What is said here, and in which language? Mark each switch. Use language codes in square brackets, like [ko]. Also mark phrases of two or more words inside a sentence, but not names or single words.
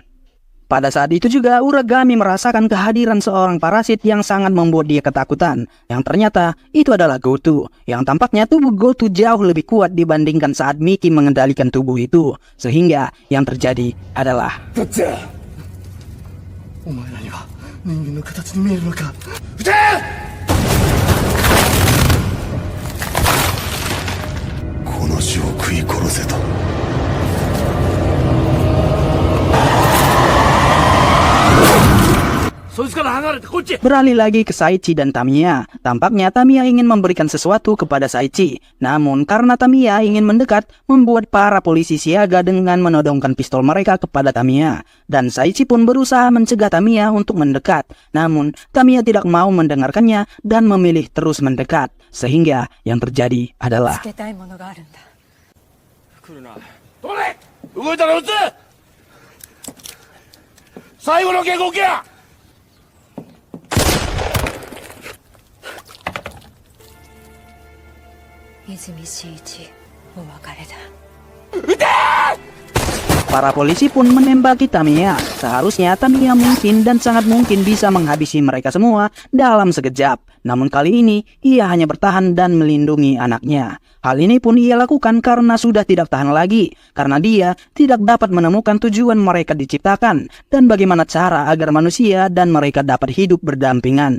[id] Pada saat itu juga Uragami merasakan kehadiran seorang parasit yang sangat membuat dia ketakutan. Yang ternyata itu adalah Goto. Yang tampaknya tubuh Goto jauh lebih kuat dibandingkan saat Miki mengendalikan tubuh itu. Sehingga yang terjadi adalah [ja] お前らには人間の形に見えるのか。撃て！この種を食い殺せと。 [id] Beralih lagi ke Saichi dan Tamiya. Tampaknya Tamiya ingin memberikan sesuatu kepada Saichi. Namun karena Tamiya ingin mendekat, membuat para polisi siaga dengan menodongkan pistol mereka kepada Tamiya. Dan Saichi pun berusaha mencegah Tamiya untuk mendekat. Namun Tamiya tidak mau mendengarkannya dan memilih terus mendekat. Sehingga yang terjadi adalah [ja] つけたいものがあるんだ。どれ！動いたら撃つ！最後の警告や！泉真一、お別れだ。 [id] Para polisi pun menembaki Tamiya. Seharusnya Tamiya mungkin dan sangat mungkin bisa menghabisi mereka semua dalam sekejap. Namun kali ini ia hanya bertahan dan melindungi anaknya. Hal ini pun ia lakukan karena sudah tidak tahan lagi. Karena dia tidak dapat menemukan tujuan mereka diciptakan dan bagaimana cara agar manusia dan mereka dapat hidup berdampingan.